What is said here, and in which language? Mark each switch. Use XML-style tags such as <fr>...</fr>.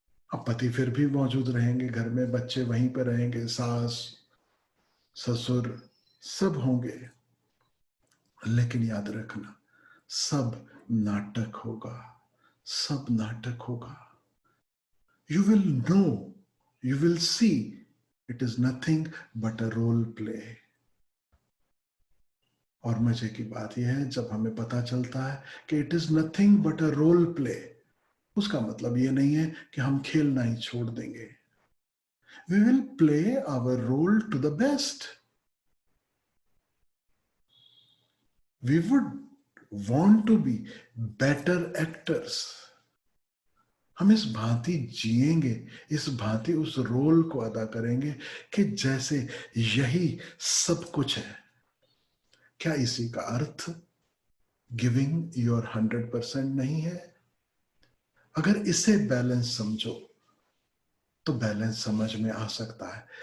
<hi>अब पति फिर भी मौजूद रहेंगे घर में, बच्चे वहीं पर रहेंगे, सास ससुर सब होंगे, लेकिन याद रखना सब नाटक होगा, सब नाटक होगा।</hi> <en>You will know, you will see, it is nothing but a role play.</en> <hi>और मजे की बात यह है, जब हमें पता चलता है कि</hi> <en>it is nothing but a role play,</en> <hi>उसका मतलब यह नहीं है कि हम खेलना ही छोड़ देंगे.</hi> <en>We will play our role to the best. We would want to be better actors.</en> <hi>हम इस भांति जिएंगे, इस भांति उस रोल को अदा करेंगे कि जैसे यही सब कुछ है. क्या इसी का अर्थ</hi> <en>giving your</en> <hi>100% नहीं है? अगर इसे बैलेंस समझो तो बैलेंस समझ में आ सकता है.</hi>